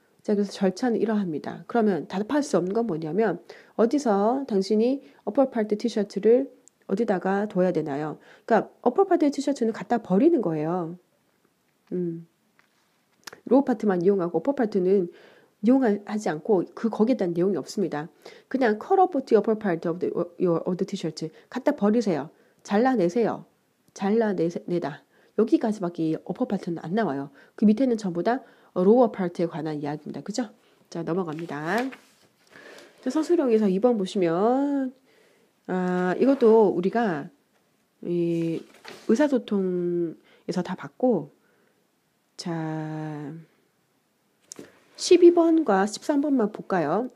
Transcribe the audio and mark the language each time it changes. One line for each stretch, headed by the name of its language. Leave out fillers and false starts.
Korean: 자, 그래서 절차는 이러합니다. 그러면 답할 수 없는 건 뭐냐면 어디서 당신이 어퍼 파트 티셔츠를 어디다가 둬야 되나요? 그러니까 어퍼 파트 티셔츠는 갖다 버리는 거예요. 로우 파트만 이용하고 어퍼 파트는 이용하지 않고 거기에 대한 내용이 없습니다.
English: 그냥 cut off the upper part of the t-shirt
Korean: 갖다 버리세요. 잘라내세요. 잘라내다. 여기까지밖에 upper part는 안 나와요. 그 밑에는 전부 다 lower part에 관한 이야기입니다. 그죠? 자, 넘어갑니다. 자, 서술형에서 2번 보시면 이것도 우리가 이 의사소통에서 다 봤고 자 12번과 13번만 볼까요?